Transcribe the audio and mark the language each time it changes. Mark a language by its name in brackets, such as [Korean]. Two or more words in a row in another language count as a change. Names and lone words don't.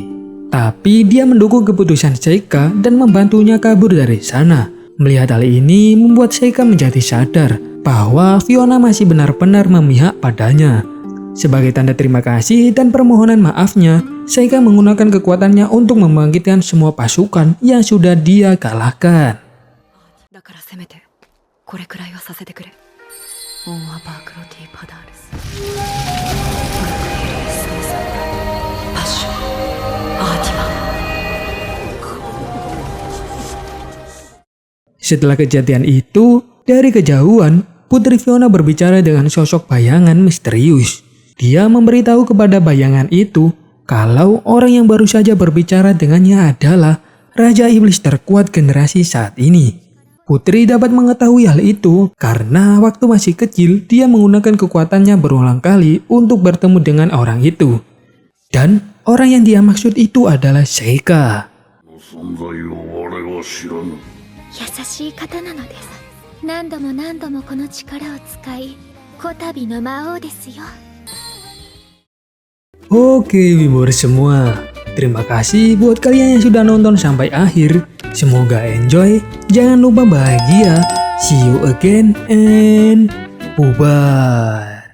[Indonesian] Tapi dia mendukung keputusan Seika dan membantunya kabur dari sana. Melihat hal ini membuat Seika menjadi sadar bahwa Fiona masih benar-benar memihak padanya. Sebagai tanda terima kasih dan permohonan maafnya, Seika menggunakan kekuatannya untuk membangkitkan semua pasukan yang sudah dia kalahkan. [Japanese] だからせめてこれくらいはさせてくれ。オンアパークロティパダールス。パッション。アーティマン。 [Indonesian] Setelah kejadian itu, dari kejauhan, Putri Fiona berbicara dengan sosok bayangan misterius. Dia memberitahu kepada bayangan itu kalau orang yang baru saja berbicara dengannya adalah Raja Iblis terkuat generasi saat ini. Putri dapat mengetahui hal itu karena waktu masih kecil dia menggunakan kekuatannya berulang kali untuk bertemu dengan orang itu. Dan orang yang dia maksud itu adalah Seika. [Japanese] 存在を我は知らぬ。優しい方なのです。何度も何度もこの力を使い、こたびの魔王ですよ。 [Indonesian] Oke, Wibor semua. Terima kasih buat kalian yang sudah nonton sampai akhir. Semoga enjoy. Jangan lupa bahagia. [English] See you again and bye-bye.